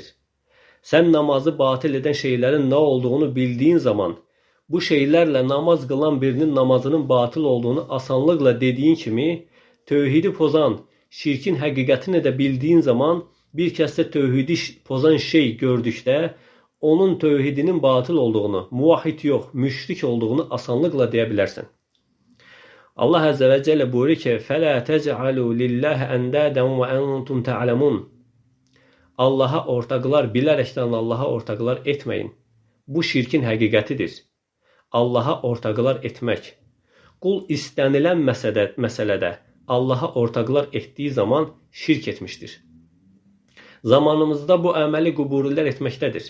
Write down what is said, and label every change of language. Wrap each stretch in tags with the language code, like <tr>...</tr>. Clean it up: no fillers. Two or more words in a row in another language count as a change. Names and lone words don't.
<az>Sən namazı batil edən şeylərin nə olduğunu bildiyin zaman, bu şeylərlə namaz qılan birinin namazının batil olduğunu asanlıqla dediyin kimi, tövhidi pozan, şirkin həqiqətini də bildiyin zaman, bir kəsdə tövhidi pozan şey gördükdə, onun tövhidinin batıl olduğunu, muvahhid yox, müşrik olduğunu asanlıqla deyə bilərsən. Allah</az> <ar>عز وجل</ar> <az>buyurur ki,</az> <ar>فَلَا تَجْعَلُوا لِلَّهِ أَنْدَادًا وَأَنْتُمْ تَعْلَمُونَ</ar> <az>Allaha ortaqlar, bilərəkdən Allaha ortaqlar etməyin. Bu şirkin həqiqətidir. Allaha ortaqlar etmək. Qul istənilən məsələdə Allaha ortaqlar etdiyi zaman şirk etmişdir. Zamanımızda bu əməli quburilər etməkdədir.</az>